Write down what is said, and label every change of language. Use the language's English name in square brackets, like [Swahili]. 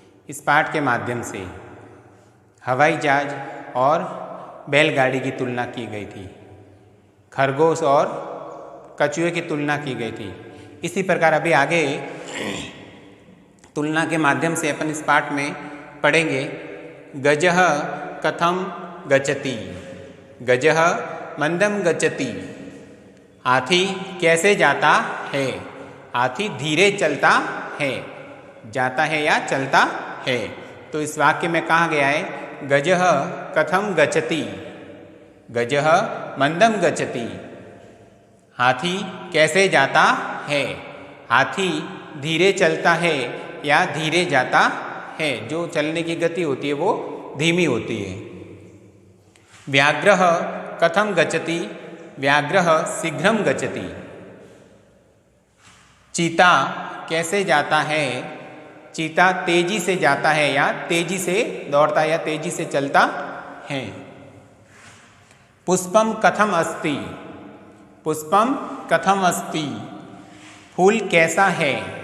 [Hindi] इस पाठ के माध्यम से हवाई जहाज और बैलगाड़ी की तुलना की गई थी, खरगोश और कछुए की तुलना की गई थी। इसी प्रकार अभी आगे तुलना के माध्यम से अपन इस पाठ में पढ़ेंगे। [Sanskrit] गजः कथम गच्छति, गजः मंदम गच्छति। [Hindi] हाथी कैसे जाता है? हाथी धीरे चलता है, जाता है या चलता है। तो इस वाक्य में कहा गया है [Sanskrit] गजः कथम गच्छति, गजः मंदम गच्छति। [Hindi] हाथी कैसे जाता है? हाथी धीरे चलता है या धीरे जाता है। जो चलने की गति होती है वो धीमी होती है। [Sanskrit] व्याघ्रः कथम गच्छति, व्याघ्रः शीघ्रं गच्छति। [Hindi] चीता कैसे जाता है? चीता तेजी से जाता है या तेजी से दौड़ता है या तेजी से चलता है। [Sanskrit] पुष्पम कथम अस्ति, पुष्पम कथम अस्ति। [Hindi] फूल कैसा है?